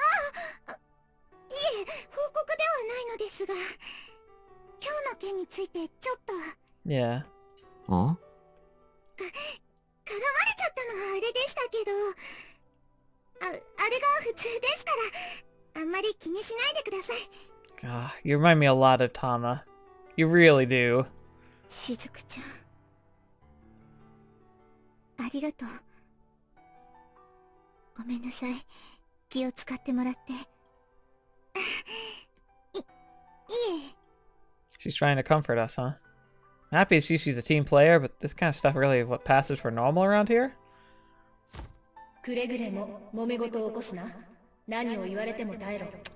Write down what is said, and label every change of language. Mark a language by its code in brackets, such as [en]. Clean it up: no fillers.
[ja] いえ、報告ではないのですが、今日の件についてちょっと。 [en] Yeah. [ja] あ？絡まれちゃったのはあれでしたけど、あれが普通ですから、あんまり気にしないでください。 [en] God, you remind me a lot of Tama. You really do. [ja] しずくちゃん、ありがとう。ごめんなさい。気を使ってもらって。いえ。 [en] She's trying to comfort us, huh? I'm happy to see she's a team player, but this kind of stuff really what passes for normal around here? [ja] くれぐれも揉め事を起こすな。何を言われても耐えろ。